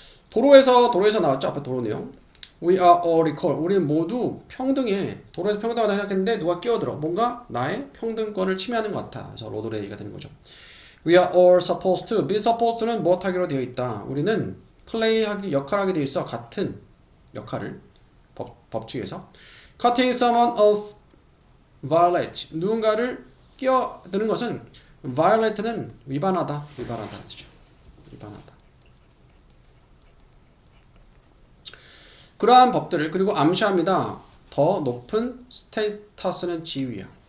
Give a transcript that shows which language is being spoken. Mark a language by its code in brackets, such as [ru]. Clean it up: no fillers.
[ko] 도로에서 나왔죠. 앞에 도로 내용. [en] We are all equal. [ko] 우리는 모두 평등해. 도로에서 평등하다 생각했는데 누가 끼어들어. 뭔가 나의 평등권을 침해하는 것 같아. 그래서 로드 레이지가 되는 거죠. [en] We are all supposed to. be supposed to [ko] 는 무엇하기로 되어 있다. 우리는 역할하게 되어 있어. 같은 역할을 법칙에서. [en] Cutting someone off violate. [ko] 누군가를 끼어드는 것은 violate는 위반하다. 뜻이죠. 위반하다. 그러한 법들을 그리고 암시합니다. 더 높은 스테이터스는 지위야.